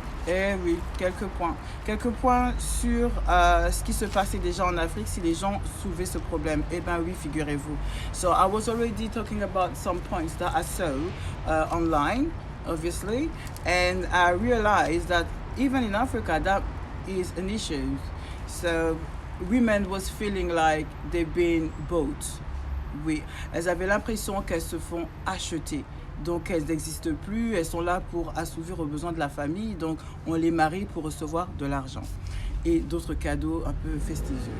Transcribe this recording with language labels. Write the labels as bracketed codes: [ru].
[fr] Eh oui, quelques points. Quelques points sur ce qui se passait déjà en Afrique si les gens soulevaient ce problème. Eh bien oui, figurez-vous. [en] So, I was already talking about some points that I saw online, obviously, and I realized that even in Africa, that is an issue. So, women was feeling like they've been bought. [fr] Oui, elles avaient l'impression qu'elles se font acheter. Donc elles n'existent plus, elles sont là pour assouvir aux besoins de la famille. Donc on les marie pour recevoir de l'argent et d'autres cadeaux un peu fastidieux.